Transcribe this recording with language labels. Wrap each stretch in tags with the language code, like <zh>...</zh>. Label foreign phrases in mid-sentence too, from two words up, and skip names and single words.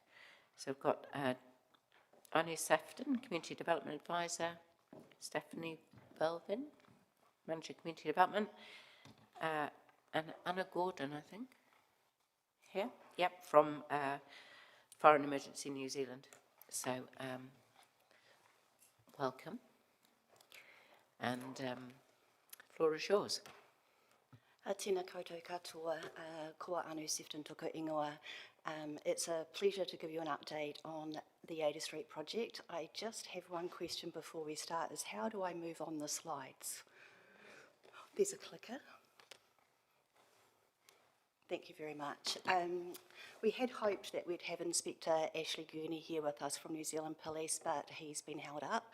<en>So we've got Anu Sefton, Community Development Advisor, Stephanie Belvin, Manager Community Development, and Anna Gordon, I think, here, yep, from Fire and Emergency New Zealand. So welcome, and floor is yours.</en> <mi>Tēnā koutou katoa, ko Anu Sefton toko ingoa.</mi> <en>It's a pleasure to give you an update on the Ada Street project. I just have one question before we start, is how do I move on the slides? There's a clicker. Thank you very much. We had hoped that we'd have Inspector Ashley Gurney here with us from New Zealand Police, but he's been held up.</en>